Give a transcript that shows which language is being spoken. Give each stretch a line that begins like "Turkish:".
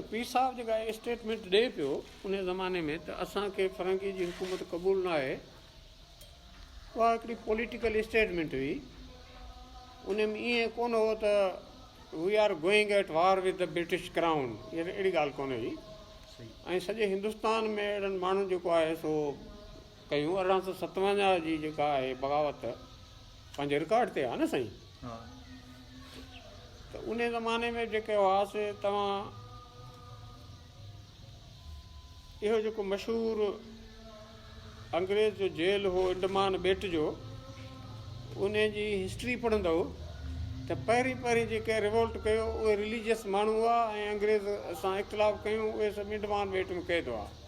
Sindhi: पीर साहिब जेका स्टेटमेंट ॾिए पियो उन ज़माने में त असांखे फिरंगी जी हुकूमत क़बूल न आहे, उहा हिकिड़ी पॉलिटिकल स्टेटमेंट हुई। उन में ईअं कोन हो त
English: we are going at war with the British crown,
Sindhi: अहिड़ी ॻाल्हि कोन हुई। ऐं सॼे हिंदुस्तान में अहिड़नि माण्हुनि जेको आहे सो कयूं। 1857 जी जेका आहे बग़ावत पंहिंजे रिकॉर्ड ते आहे न साईं। त उन ज़माने में जेके हुआसीं, तव्हां इहो जेको मशहूरु अंग्रेज़ जो जेल हो अंडमान ॿेट जो, उन जी हिस्ट्री पढ़ंदव त पहिरीं जेके रिवोल्ट कयो उहे रिलीजियस माण्हू हुआ ऐं अंग्रेज़ सां इख़्तिलाफ़ कयूं, उहे सभु अंडमान ॿेट में कैद हुआ।